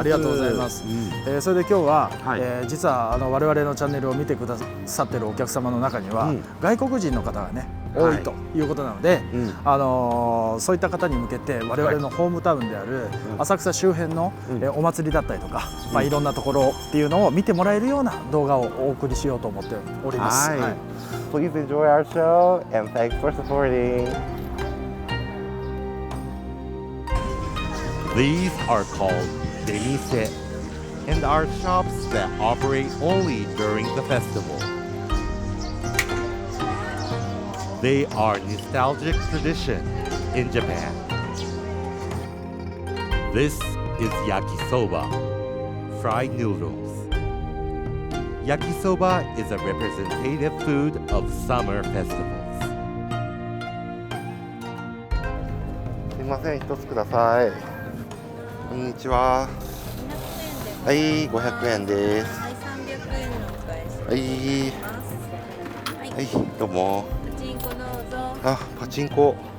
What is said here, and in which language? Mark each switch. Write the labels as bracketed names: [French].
[Japanese] ありがとうございます。それで今日は、実は我々のチャンネルを見てくださってるお客様の中には、外国人の方がね多いということなので、そういった方に向けて我々のホームタウンである浅草周辺の、お祭りだったりとか、いろんなところっていうのを見てもらえるような動画をお送りしようと思っております。 [English] Please enjoy our show and thanks for supporting. These are called demise and are shops that operate only during the festival. They are nostalgic tradition in Japan. This is yakisoba, fried noodles. Yakisoba is a representative food of summer festivals. [Japanese] すみません、一つください。こんにちは。はい、500円です。はい、300円のお返し。はい。はい、どうも。パチンコどうぞ。あ、パチンコ。